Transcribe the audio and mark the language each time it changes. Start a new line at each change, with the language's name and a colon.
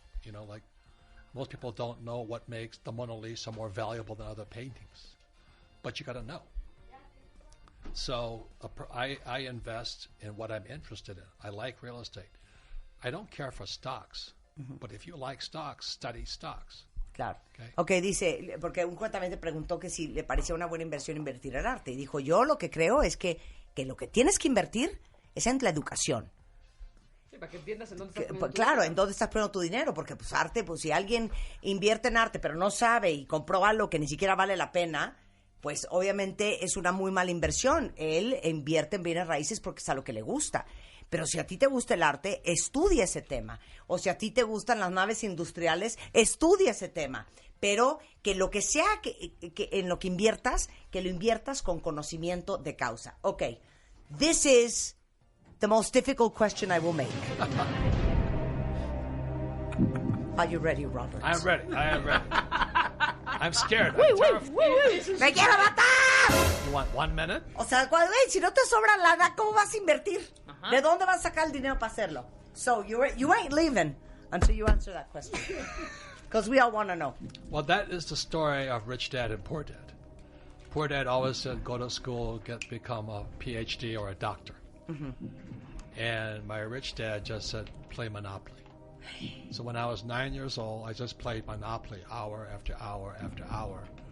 English: You know, like most people don't know what makes the Mona Lisa more valuable than other paintings. But you got to know. So I invest in what I'm interested in. I like real estate. I don't care for stocks. Mm-hmm. But if you like stocks, study stocks.
Spanish: Claro. Okay, dice, porque un cuentamente preguntó que si le parecía una buena inversión invertir en arte. Y dijo, yo lo que creo es que lo que tienes que invertir es en la educación. Sí, para que entiendas en dónde estás Que, poniendo tu claro, dinero. en dónde estás poniendo tu dinero, porque pues arte, pues si alguien invierte en arte pero no sabe y compró algo que ni siquiera vale la pena, pues obviamente es una muy mala inversión. Él invierte en bienes raíces porque es a lo que le gusta. Pero si a ti te gusta el arte, estudia ese tema. O si a ti te gustan las naves industriales, estudia ese tema. Pero que lo que sea que en lo que inviertas, que lo inviertas con conocimiento de causa.
English: Ok, this is the most difficult question I will make. Are you ready, Robert? I'm ready. I am ready. I'm scared. I'm terrified.
Spanish: ¡Me quiero matar!
English: You want 1 minute?
Spanish: O sea, si no te sobra lana, ¿cómo vas a invertir? Ajá. ¿De dónde vas a sacar el dinero para hacerlo?
English: So, you ain't leaving until you answer that question. Because we all want to know. Well, that is the story of Rich Dad and Poor Dad. Poor Dad always said, go to school, become a PhD or a doctor. And my rich dad just said, play Monopoly. So when I was 9 years old, I just played Monopoly hour after hour after hour.